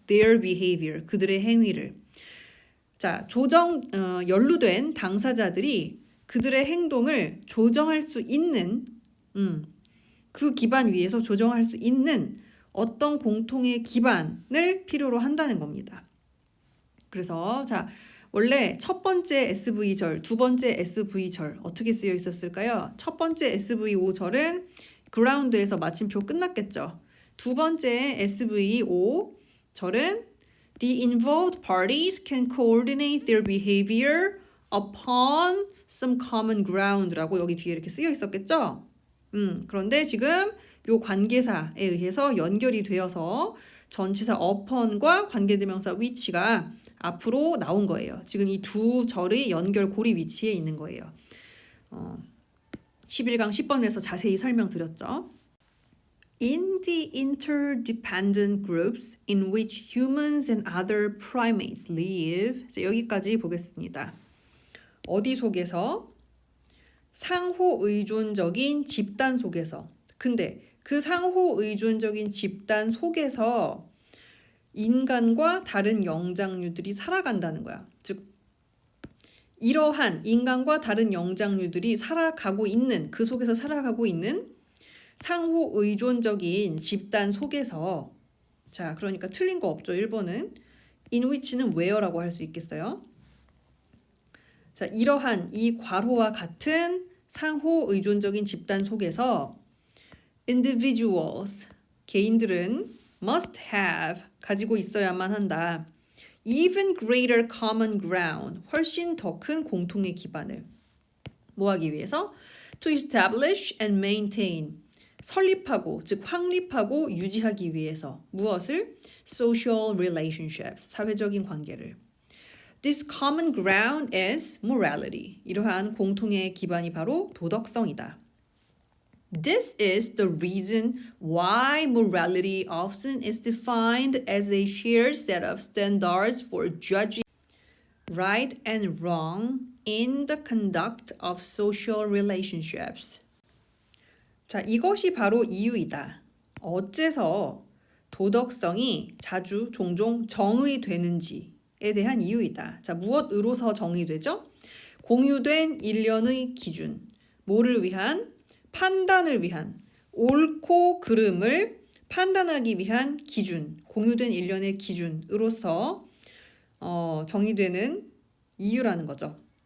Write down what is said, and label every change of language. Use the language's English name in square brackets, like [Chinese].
[English] their behavior, [Korean] 그들의 행위를. 자, 연루된 당사자들이 그들의 행동을 조정할 수 있는, 그 기반 위에서 조정할 수 있는 어떤 공통의 기반을 필요로 한다는 겁니다. 그래서 자, 원래 첫 번째 SV절, 두 번째 SV절 어떻게 쓰여 있었을까요? 첫 번째 SVO절은 ground에서 마침표 끝났겠죠. 두 번째 SVO절은 [English] the involved parties can coordinate their behavior upon some common ground라고 [Korean] 여기 뒤에 이렇게 쓰여 있었겠죠. 그런데 지금 요 관계사에 의해서 연결이 되어서 전치사 upon과 관계대명사 which가 앞으로 나온 거예요. 지금 이 두 절의 연결고리 위치에 있는 거예요. 11강 10번에서 자세히 설명드렸죠. [English] In the interdependent groups in which humans and other primates live. [Korean] 여기까지 보겠습니다. 어디 속에서? 상호 의존적인 집단 속에서. 근데 그 상호 의존적인 집단 속에서 인간과 다른 영장류들이 살아간다는 거야. 즉 이러한 인간과 다른 영장류들이 그 속에서 살아가고 있는 상호 의존적인 집단 속에서, 자, 그러니까 틀린 거 없죠. 1번은 in which는 where라고 할 수 있겠어요. 자, 이러한 이 괄호와 같은 상호 의존적인 집단 속에서 individuals, 개인들은 must have, 가지고 있어야만 한다. [English] even greater common ground, [Korean] 훨씬 더 큰 공통의 기반을 뭐 하기 위해서? [English] to establish and maintain, [Korean] 설립하고, 즉 확립하고 유지하기 위해서 무엇을? [English] social relationships, [Korean] 사회적인 관계를. [English] This common ground is morality. [Korean] 이러한 공통의 기반이 바로 도덕성이다. [English] This is the reason why morality often is defined as a shared set of standards for judging right and wrong in the conduct of social relationships. [Korean] 자, 이것이 바로 이유이다. 어째서 도덕성이 종종 정의되는지에 대한 이유이다. 자, 무엇으로서 정의되죠? 공유된 일련의 기준, 뭐를 위한? 판단을 위한, 옳고 그름을 판단하기 위한 기준, 공유된 일련의 기준으로서 정의되는 이유라는 거죠.